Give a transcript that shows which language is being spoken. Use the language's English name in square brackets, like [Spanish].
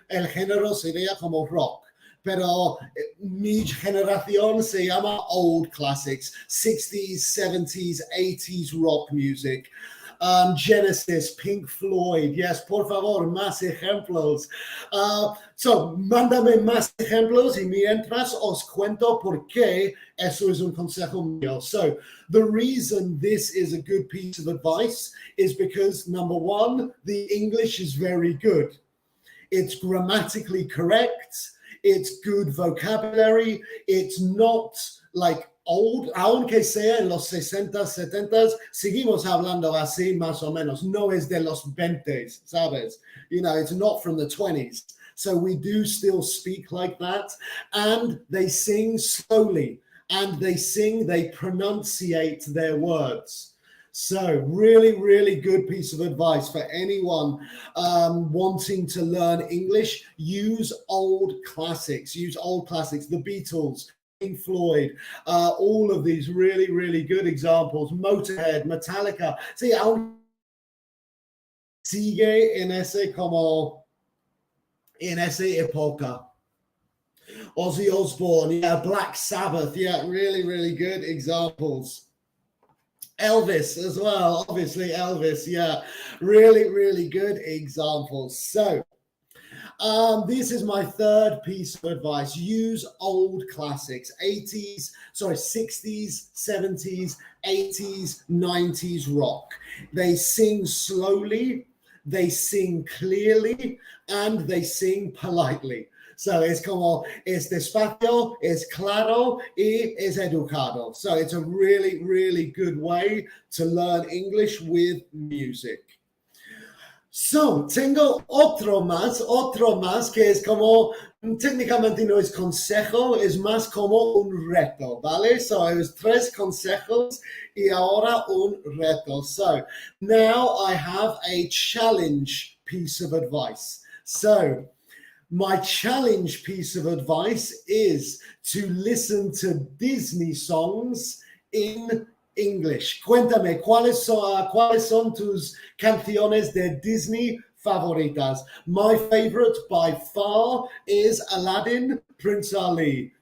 [Spanish] El género sería como rock. Pero mi generación se llama [English] old classics, 60s, 70s, 80s rock music. [Spanish] Genesis, Pink Floyd, yes, por favor, más ejemplos. So, mándame más ejemplos y mientras os cuento por qué eso es un consejo mío. [English] So, the reason this is a good piece of advice is because, number one, the English is very good. It's grammatically correct. It's good vocabulary. It's not like old, [Spanish] aunque sea en los 60, 70, seguimos hablando así más o menos. No es de los 20, ¿sabes? [English] You know, it's not from the 20s. So we do still speak like that. And they sing slowly. And they pronunciate their words. So really, really good piece of advice for anyone wanting to learn English. Use old classics. Use old classics. The Beatles, Pink Floyd, all of these really, really good examples. Motorhead, Metallica. [Spanish] Sí, aún sigue en ese como en esa época. [English] Ozzy Osbourne, yeah, Black Sabbath, yeah, really, really good examples. Elvis as well, obviously Elvis, yeah, really, really good examples. So this is my third piece of advice. Use old classics, 60s, 70s, 80s, 90s rock. They sing slowly, they sing clearly, and they sing politely. [Spanish] So es como, es despacio, es claro, y es educado. [English] So it's a really, really good way to learn English with music. [Spanish] So, tengo otro más, que es como, técnicamente no es consejo, es más como un reto, ¿vale? So, es 3 consejos y ahora un reto. [English] So, now I have a challenge piece of advice. So, my challenge piece of advice is to listen to Disney songs in English. [Spanish] Cuéntame, ¿cuáles son tus canciones de Disney favoritas? [English] My favorite by far is Aladdin, Prince Ali.